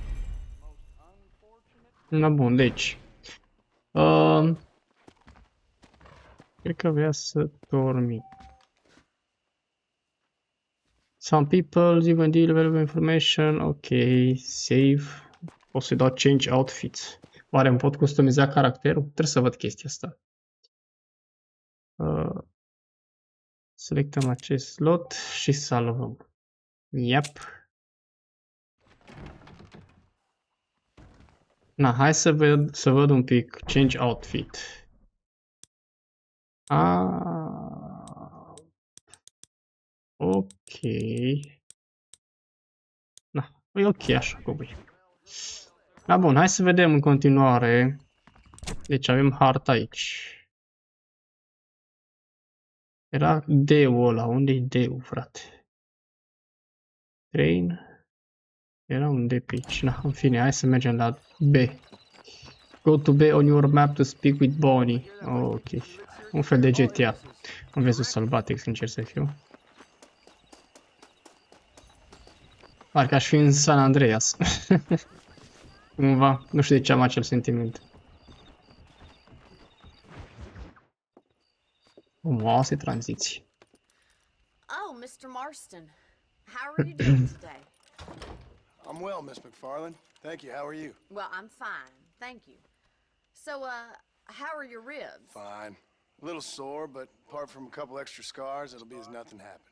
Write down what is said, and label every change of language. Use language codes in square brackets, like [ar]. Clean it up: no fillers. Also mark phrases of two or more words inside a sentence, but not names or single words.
[en] Most unfortunate. [ro] Na, bun, deci. Cred că vrea să dormi. [en] Some people even deal valuable information. Ok, save. [ro] O să dau [en] change outfits. [ro] Oare îmi pot customiza caracterul? Trebuie să văd chestia asta. Selectăm acest slot și salvăm. Yep. Na, hai să văd un pic [en] change outfit. [ro] Ok. Na, e ok așa cum e. Da, bun, hai să vedem în continuare. Deci avem harta aici. Era D-ul ăla. Unde-i D-ul, frate? Train. Era un D pe aici. Na, în fine, hai să mergem la B. [en] Go to B on your map to speak with Bonnie. [ro] Ok. Un fel de GTA. În vezi sălbatic, sincer să fiu. Parcă aș fi în San Andreas. Cumva. Nu știu de ce am acel sentiment. Frumoase tranziții. [en] Oh, Mr. Marston. How are you doing today? I'm well, Miss McFarland. Thank you. How are you? Well, I'm fine. Thank you. So, how are your ribs? Fine. A little sore, but apart from a couple extra scars, it'll be as nothing happened.